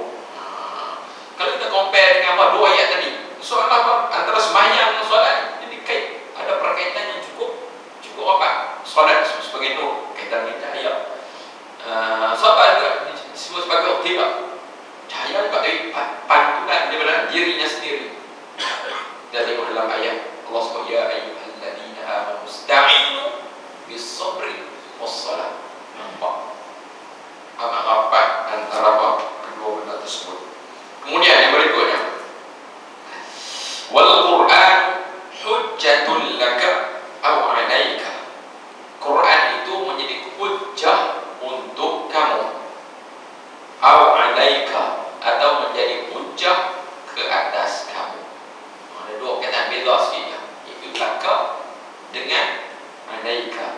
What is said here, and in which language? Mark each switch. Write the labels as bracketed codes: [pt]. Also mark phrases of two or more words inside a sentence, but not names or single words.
[ms] Kalau kita compare dengan dua ayat tadi, soal antara sembahyang dan solat, jadi ada perkaitan yang cukup rapat. Solat sebagai nur, kaitan dengan cahaya. Sabar juga disebut sebagai dhiya, cahaya juga dari pantulan daripada dirinya sendiri. Kita tengok dalam ayat Allah sebut [ar] يا أيها الذين آمنوا استعينوا بالصبر والصلاة. [ms] Nampak amat rapat antara kedua benda tersebut. Kemudian yang berikutnya, [ar] والقرآن حجة لك أو عليك. [ms] Quran itu menjadi hujjah untuk kamu, [ar] أو عليك, [ms] atau menjadi hujjah ke atas kamu. Ada dua perkataan beza sikit ya. Itu laka dengan 'alaika.